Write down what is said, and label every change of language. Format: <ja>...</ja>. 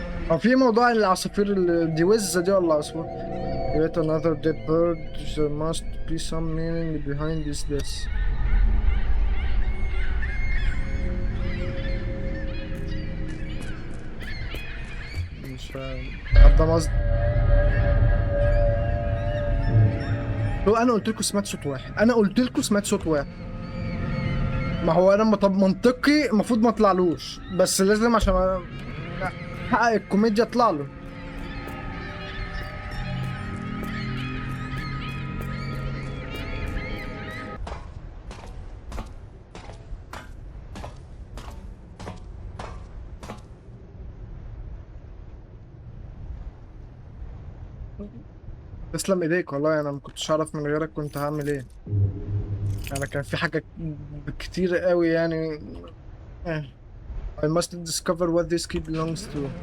<ar>هو في موضوع العصافير دي وزة دي ولا عصفور؟</ar> <en>Yet another dead bird. There must be some meaning behind this.</en> <ar>مش فاهم. طب ده مصدر. لو انا قلت لكم سمعت صوت واحد، انا قلت لكم سمعت صوت واحد. ما هو انا طب منطقي المفروض ما اطلعلوش، بس لازم عشان احقق الكوميديا اطلع له. تسلم ايديك والله، انا ما كنتش اعرف من غيرك كنت هعمل ايه. انا كان في حاجة كتير قوي يعني. eh.</ar> <en>I must discover what this key belongs to.</en>